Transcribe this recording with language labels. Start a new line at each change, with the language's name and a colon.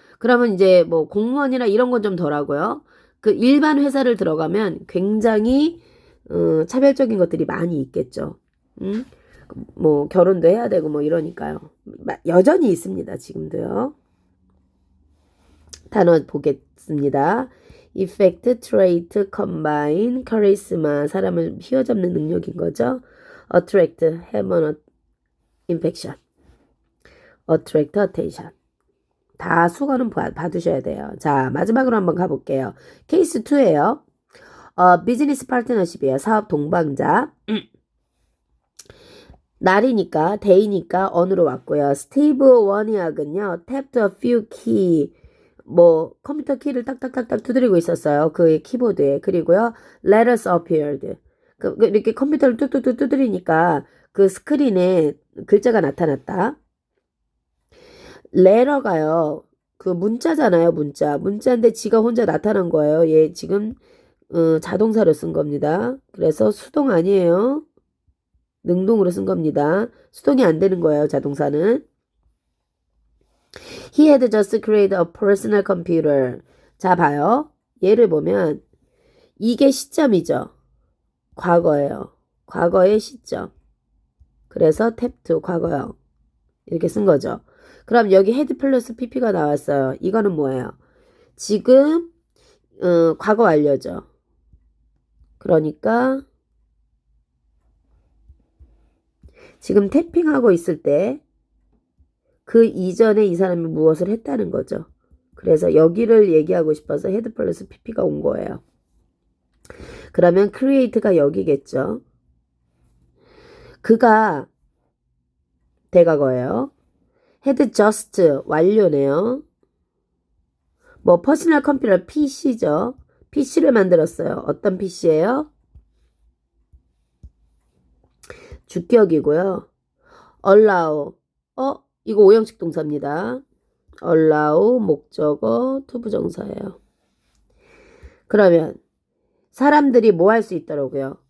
Korean: 그러면 이제 뭐 공무원이나 이런 건 좀 덜하고요. 그 일반 회사를 들어가면 굉장히 차별적인 것들이 많이 있겠죠. 뭐 결혼도 해야 되고 뭐 이러니까요. 여전히 있습니다. 지금도요. 단어 보겠습니다.
English: effect, trait, combine, charisma.
Korean: 사람을 휘어잡는 능력인 거죠.
English: attract, have an infection. attract, attention.
Korean: 다 수거는 봐두셔야 돼요. 자, 마지막으로 한번 가볼게요. 케이스 2예요. 비즈니스 파트너십이에요. 사업 동반자. 날이니까, 데이니까 언으로 왔고요.
English: 스티브 워니악은요. tapped a few key.
Korean: 뭐 컴퓨터 키를 딱딱딱딱 두드리고 있었어요. 그의 키보드에. 그리고요.
English: letters appeared.
Korean: 이렇게 컴퓨터를 뚝뚝뚝 두드리니까 그 스크린에 글자가 나타났다. letter가요. 그 문자잖아요. 문자인데 지가 혼자 나타난 거예요. 얘 지금 자동사로 쓴 겁니다. 그래서 수동 아니에요. 능동으로 쓴 겁니다. 수동이 안 되는 거예요. 자동사는.
English: He had just created a personal computer.
Korean: 자, 봐요. 얘를 보면 이게 시점이죠. 과거예요. 과거의 시점. 그래서 탭2 과거형. 이렇게 쓴 거죠. 그럼 여기 헤드 플러스 pp가 나왔어요. 이거는 뭐예요? 지금 과거 완료죠. 그러니까 지금 태핑하고 있을 때 그 이전에 이 사람이 무엇을 했다는 거죠. 그래서 여기를 얘기하고 싶어서 헤드 플러스 pp가 온 거예요. 그러면 create가 여기겠죠. 그가 대과거예요.
English: had just
Korean: 완료네요. 뭐 퍼스널 컴퓨터 PC죠. PC를 만들었어요. 어떤 PC예요? 주격이고요. allow 이거 오형식 동사입니다. allow 목적어 투부정사예요. 그러면 사람들이 뭐 할 수 있더라고요.